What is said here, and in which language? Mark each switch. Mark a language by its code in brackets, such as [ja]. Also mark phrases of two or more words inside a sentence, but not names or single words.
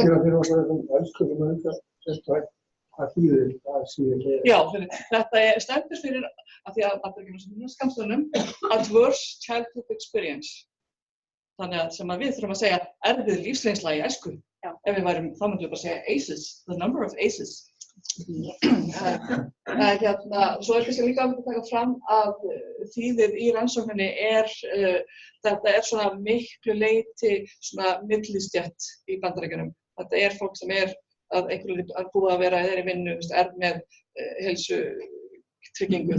[is] skýra fyrir okkur þessum öskum hvað þýðir það síðan? Já, þetta stendur fyrir að því að Bandaríkjunum sem skammstöfunum [en] Adverse Childhood Experience. [is] Þannig að sem að við þurfum að segja erfið lífsreynsla í æsku. Ef við værum, þá myndum við bara segja ACEs, [en] the number of ACEs. [is] Svo er kannski líka að taka fram að þýðið í rannsókninni þetta er svona miklu leyti svona millistétt í Bandaríkjunum. Þetta er fólk sem er að einhverju er búið að vera í vinnu, er með heilsutryggingu.